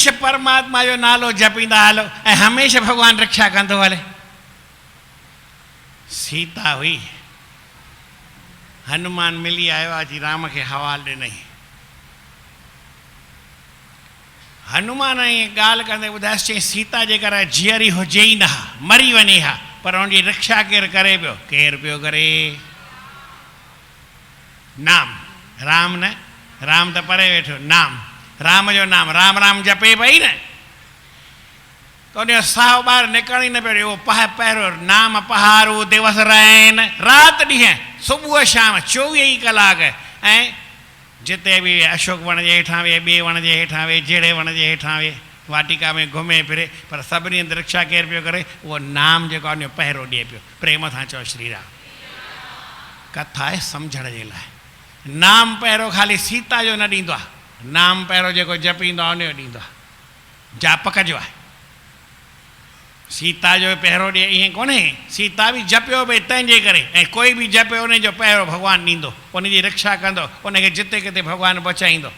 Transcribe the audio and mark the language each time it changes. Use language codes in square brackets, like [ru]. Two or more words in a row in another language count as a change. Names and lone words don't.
[sd] परमात्मा जो नालो जपींदा हलो ऐं हमेशह भगवान रक्षा कंदो हले। सीता हुई, हनुमान मिली आयो अची राम खे हवाल ॾिनई। हनुमान ईअं ॻाल्हि कंदे ॿुधायसि चई सीता जेकर जीअरी हुजे ई न हा, मरी वञे हा, पर हुनजी रक्षा केरु करे पियो? केरु पियो करे? नाम। राम न, राम त परे वेठो, नाम, राम जो नाम, राम राम जपे पई न, तो उन साहु ॿाहिरि निकिरण ई न पियो। पहिरियों नाम पहारो दिवस रहन, राति ॾींहं सुबुह शाम 24 कलाक। ऐं जिते बि अशोक वण जे हेठां वेह, ॿिए वण जे हेठां वेह, जहिड़े वण जे हेठां वेह, वाटिका में घुमे फिरे, पर सभिनी हंधि रक्षा केरु पियो करे? उहो नाम जेको आहे उन जो पहिरो ॾिए पियो। प्रेम सां चओ श्री राम। कथा आहे सम्झण जे लाइ। नाम पहिरियों ख़ाली सीता जो न ॾींदो आहे, नाम पहिरियों जेको जपींदो आहे उन जो ॾींदो आहे, जापक जो आहे। सीता जो पहिरियों ॾिए ईअं कोन्हे, सीता बि जपियो पई तंहिंजे करे, ऐं कोई बि जपे उन जो पहिरियों भॻवानु ॾींदो, उनजी रक्षा कंदो, उनखे जिते किथे भॻवानु बचाईंदो।